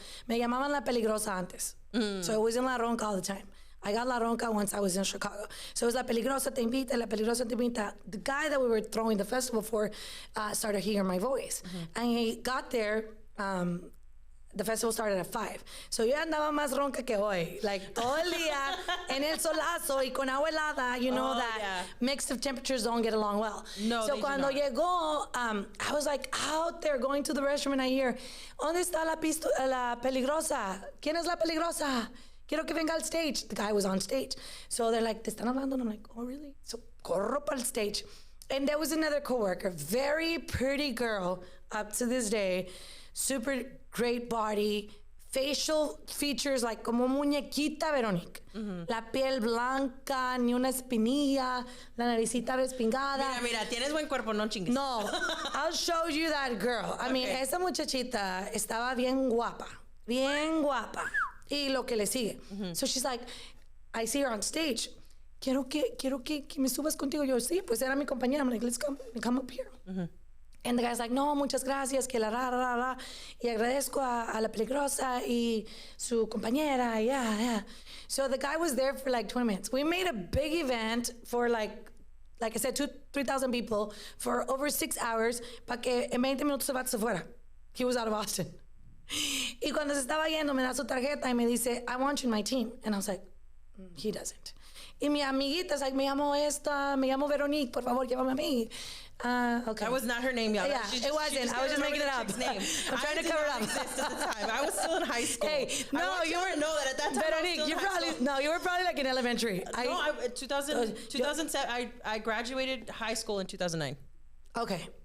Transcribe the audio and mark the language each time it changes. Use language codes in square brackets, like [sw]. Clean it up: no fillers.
[es] Me llamaban La Peligrosa antes. [en] So it was in La Ronca all the time. I got La Ronca once I was in Chicago. So it was [es] La Peligrosa te invita, La Peligrosa te invita. [en] The guy that we were throwing the festival for started hearing my voice. Mm-hmm. And he got there, the festival started at 5. [es] So yo andaba más ronca que hoy. [en] Like, [es] todo el día en el solazo y con agua helada, [en] you know mix of temperatures don't get along well. [es] No, [en] so [es] cuando llegó, [en] I was like out there going to the restroom, and I hear, [es] ¿Dónde está la peligrosa? ¿Quién es la peligrosa? Quiero que venga al stage. [en] The guy was on stage. So they're like, [es] ¿te están hablando? [en] And I'm like, oh, really? So [es] corro para el stage. [en] And there was another coworker, very pretty girl up to this day, super great body, facial features like [es] como muñequita [en] Veronique. [es] La piel blanca, ni una espinilla, la naricita respingada. Mira, tienes buen cuerpo, no chingues. [en] No, I'll show you that girl. I mean, [es] esa muchachita estaba bien guapa. Bien guapa. Y lo que le sigue. [en] So she's like, I see her on stage. [es] Quiero que me subas contigo. Yo, sí, pues era mi compañera. [en] I'm like, let's come up here. And the guy's like, [es] no, muchas gracias, que la ra. Y agradezco a la peligrosa y su compañera, yeah. [en] So the guy was there for like 20 minutes. We made a big event for like I said, 3,000 people for over 6 hours [es] para que en 20 minutos se fuera. [en] He was out of Austin. [es] Y cuando se estaba yendo, me da su tarjeta y me dice, [en] I want you in my team. And I was like, he doesn't. [es] Y mi amiguita es like, me llamo Veronique, por favor, llévame a mí. [en] Okay. That was not her name, y'all. Yeah, it wasn't. I was just making it up. I'm trying to cover it up. Exist at the time. I was still in high school. Hey, no, you were know that at that time. Veronique, you were probably like in elementary. 2007. I graduated high school in 2009. Okay.